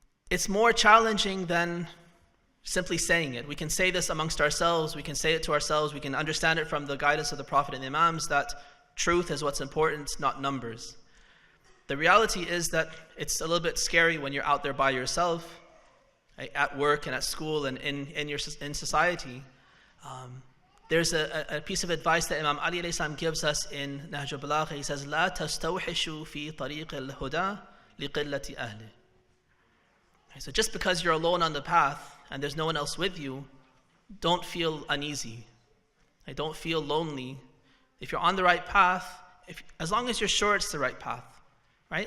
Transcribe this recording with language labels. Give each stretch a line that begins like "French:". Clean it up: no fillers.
English: It's more challenging than simply saying it. We can say this amongst ourselves, we can say it to ourselves, we can understand it from the guidance of the Prophet and the Imams that truth is what's important, not numbers. The reality is that it's a little bit scary when you're out there by yourself, at work and at school and in society. There's a piece of advice that Imam Ali alayhi salam gives us in Nahj al-Balagha. He says,
Arabic: لا تستوحشوا في طريق الهدى لقلة أهله.
English: So just because you're alone on the path and there's no one else with you, don't feel uneasy. Don't feel lonely. If you're on the right path, as long as you're sure it's the right path, right?